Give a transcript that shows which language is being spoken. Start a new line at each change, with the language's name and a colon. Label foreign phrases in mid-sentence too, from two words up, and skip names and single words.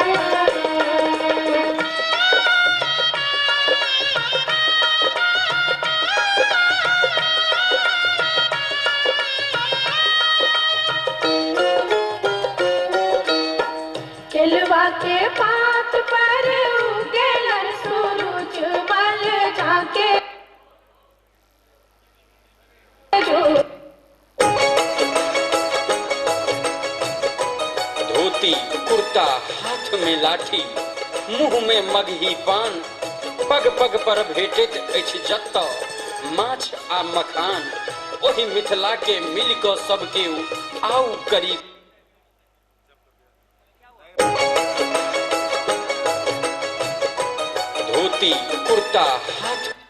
Bhojpuri: केलवा के पात पर उगेलन सूरज मल जाके
Maithili: धोती कुर्ता हाथ में लाठी मुंह में मगही पान पग पग पर भेटैत अछि जतऽ माछ आ मखान ओहि मिथिला के मिल कऽ सबके आउ करी धोती कुर्ता हाथ